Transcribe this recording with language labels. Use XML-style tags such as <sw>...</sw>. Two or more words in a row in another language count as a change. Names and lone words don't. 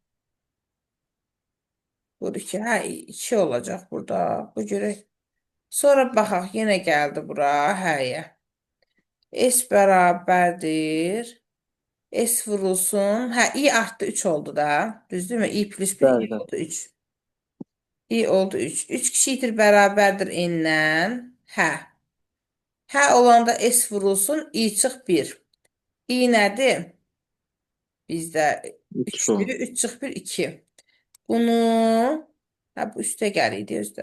<az>Vur 2. Hə, 2 olacaq burada. Bu görək. Sonra baxaq, yenə gəldi bura. Həyə. S bərabərdir. S vurulsun. Hə, I artdı 3 oldu da. Düzdürmü? I plus 1 I Bəli. oldu 3. I oldu 3. 3 kiçikdir, bərabərdir N-dən. Hə. Hə olanda S vurulsun. I çıx 1. I nədir? Bizdə 3 3'dür. 3 çıx 1 2. Bunu hə, bu üstə gəliydi özdə.</az>